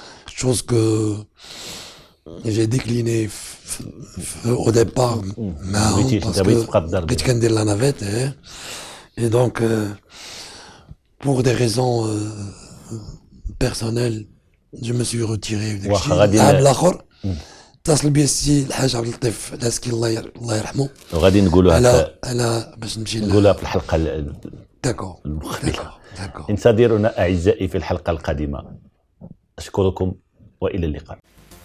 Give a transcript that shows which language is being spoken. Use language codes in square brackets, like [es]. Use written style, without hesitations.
[fr] شوز كو جي ديكليني او ديبار [ar] معاهم باسكو بقيت كندير [fr] لا نافيت. اي دونك pour des raisons personnelles je me suis retiré [ar] داك الشيء. العام الاخر اتصل بي السي الحاج عبد اللطيف العسكي الله يرحمه، وغادي نقولوها على باش نمشي نقولوها في الحلقه المقبله. انتظرونا اعزائي في الحلقه القادمه. اشكركم والى اللقاء.